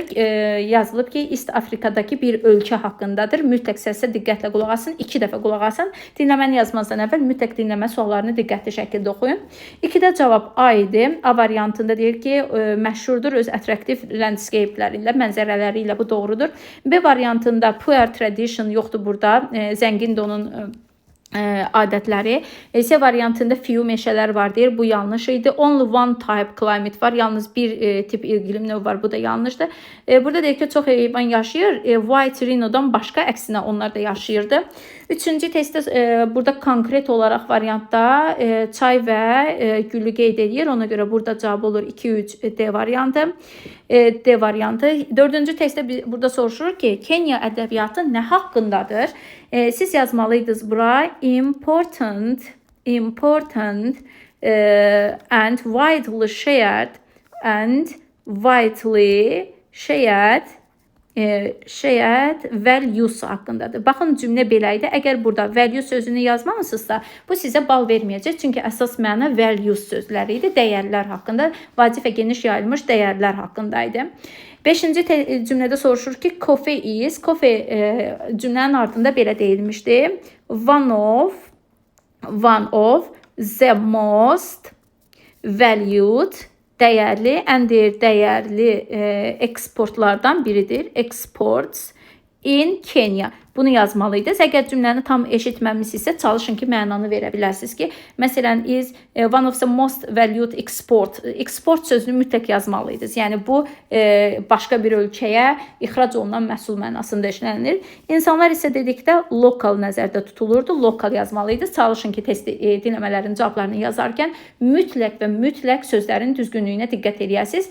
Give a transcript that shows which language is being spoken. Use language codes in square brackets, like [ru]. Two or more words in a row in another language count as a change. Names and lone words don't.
[az] Yazılıb ki, East Afrikadakı bir ölkə haqqındadır. Mütləq səsə diqqətlə qulaq asın. 2 dəfə qulaq asın. Dinləməni yazmazdan əvvəl mütləq dinləmə suallarını diqqətli şəkildə oxuyun. 2-də cavab A idi. A variantında deyir ki, məşhurdur öz attraktiv landscape'ləri ilə, mənzərələri ilə. Bu doğrudur. B variantında [en] poor tradition [az] yoxdur burada. Zəngindir onun adətləri. C variantında few meşələr var deyir. Bu yanlış idi. [en] Only one type climate var. [az] Yalnız bir tip iqlim növü var. Bu da yanlışdır. Burada deyir ki, çox heyvan yaşayır. [en] White rhino'dan [az] başqa əksinə onlar da yaşayırdı. Üçüncü testdə burada konkret olaraq variantda çay və gülü qeyd edir. Ona görə burada cavab olur 2-3 D variantı. D variantı. Dördüncü testdə burada soruşur ki, Kenya ədəbiyyatı nə haqqındadır? Siz yazmalıydınız bura [en] important and widely shared values [az] haqqındadır. Baxın, cümlə belə idi. Əgər burada value sözünü yazmamısınızsa, bu sizə bal verməyəcək. Çünki əsas məna values sözləri idi. Dəyərlər haqqında, vacib və geniş yayılmış dəyərlər haqqındaydı. 5-ci cümlədə soruşur ki, coffee cümlənin ardında belə deyilmişdi. [en] One of the most valued, [az] dəyərli, ən dəyərli eksportlardan biridir. [en] Exports in Kenya. [az] Bunu yazmalıydınız. Əgər cümləni tam eşitməmisinizsə, çalışın ki, mənanı verə biləsiniz ki, məsələn, [en] is one of the most valued export. [az] Export sözünü mütləq yazmalıydınız. Yəni, bu başqa bir ölkəyə ixrac olunan məhsul mənasında işlənilir. İnsanlar isə dedikdə lokal nəzərdə tutulurdu. Lokal yazmalıydınız. Çalışın ki, test dinləmələrin cavablarını yazarkən mütləq sözlərin düzgünlüyünə diqqət edəsiniz.